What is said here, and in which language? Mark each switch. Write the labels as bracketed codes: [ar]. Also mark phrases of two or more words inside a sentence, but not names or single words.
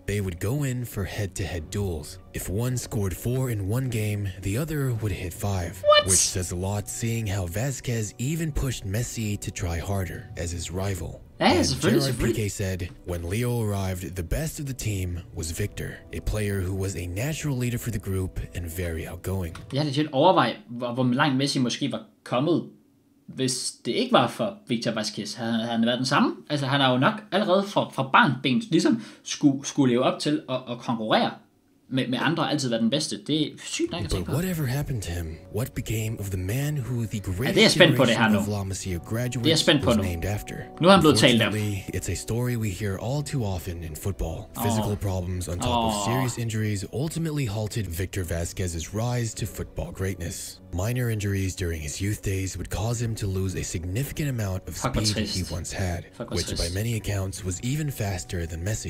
[en] They would go in for head-to-head duels. If one scored 4 in one game, the other would hit 5. Which says a lot, seeing how Vázquez even pushed Messi to try harder as his rival." And Gerard Piqué said, when Leo arrived, the best of the team was Victor, a player who was a natural leader for the group and very outgoing. [da] Jeg havde til overvej, hvor langt Messi måske var kommet, hvis det ikke var for Victor Vázquez. Havde han været den samme? Altså, han har jo nok allerede fra barnben ligesom skulle leve op til at konkurrere med andre altid været den bedste. Det er sygt nok at tænke på. [en] But whatever happened to him? What became of the man who the greatest generation of La Masia graduates was named after? [da] Nu er han blevet talt af. [en] It's a story we hear all too often in football. Physical problems on top of serious injuries ultimately halted Victor Vázquez's rise to football greatness. Minor injuries during his youth days would cause him to lose a significant amount of speed he once had, which by many accounts was even faster than Messi.